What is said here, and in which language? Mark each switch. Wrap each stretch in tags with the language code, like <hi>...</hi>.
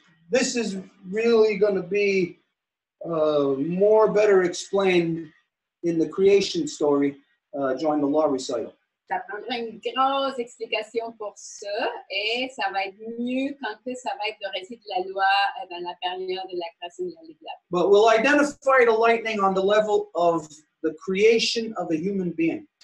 <en>This is really going to be better explained in the creation story during the law recital.</en> <fr>Ça prendra une grosse explication pour ça et ça va être mieux quand ça va être le récit de la loi dans la période de la création de la Ligue.</fr> <en>But we'll identify the lightning on the level of the creation of a human being.</en>